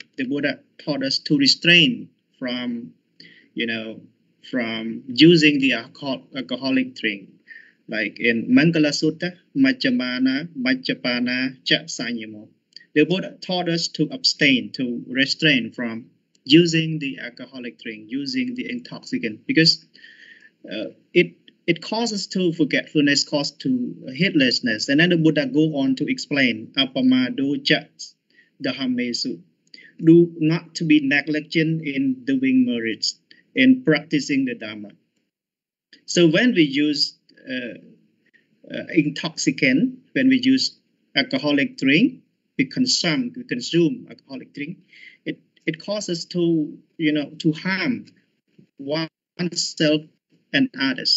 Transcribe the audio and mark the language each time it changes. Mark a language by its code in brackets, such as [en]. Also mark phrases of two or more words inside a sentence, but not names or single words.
[en] The Buddha taught us to restrain from using the alcoholic drink, like in Mangala Sutta, [pi] Majjapana Cha Sanyamo. [en] The Buddha taught us to abstain, to restrain from using the alcoholic drink, using the intoxicant, because it causes to forgetfulness, causes to heedlessness. And then the Buddha go on to explain, [pi] apamado jats dhamesu, [en] do not to be negligent in doing merits, in practicing the Dhamma. So when we use intoxicant, when we use alcoholic drink, we consume alcoholic drink, it causes to harm oneself and others.